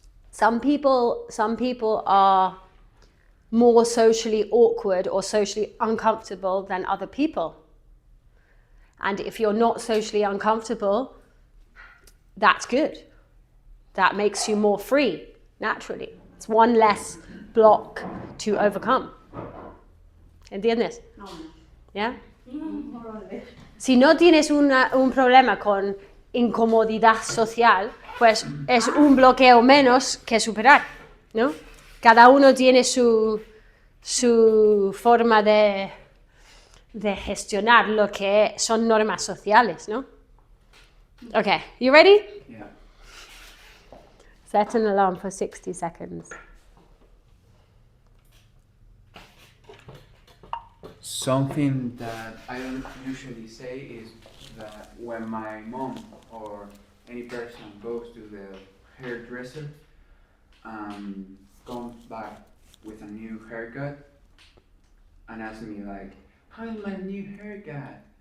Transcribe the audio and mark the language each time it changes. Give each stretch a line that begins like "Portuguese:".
English: Some people are more socially awkward or socially uncomfortable than other people. And if you're not socially uncomfortable, that's good. That makes you more free, naturally. It's one less block to overcome.
Spanish: ¿Entiendes? No, ¿Ya?
English: more or less.
Spanish: Si no tienes un problema con incomodidad social, pues es un bloqueo menos que superar, ¿no? Cada uno tiene su forma de gestionar lo que son normas sociales, ¿no?
English: Okay, you ready? Yeah. Set an alarm for 60 seconds. Something that I don't usually say is that when my mom or any person goes to the hairdresser, comes back with a new haircut and asks me like, how is my new haircut?